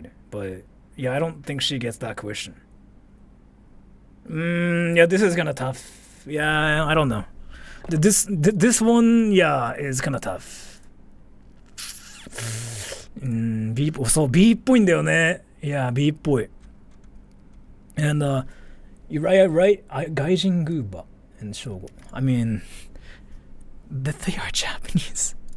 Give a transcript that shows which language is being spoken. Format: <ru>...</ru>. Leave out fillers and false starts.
<en>But yeah, I don't think she gets that question. Yeah, this is kind of tough. Yeah, I don't know. This one, yeah, is kind of tough.</en> <ja>B そう B っぽいんだよね。</ja> <en>Yeah,</en> <ja>B っぽい。</ja> <en>And you're right.</en> <ja>外人グーバー and ショーゴ。</ja> <en>I mean, that they are Japanese.</en>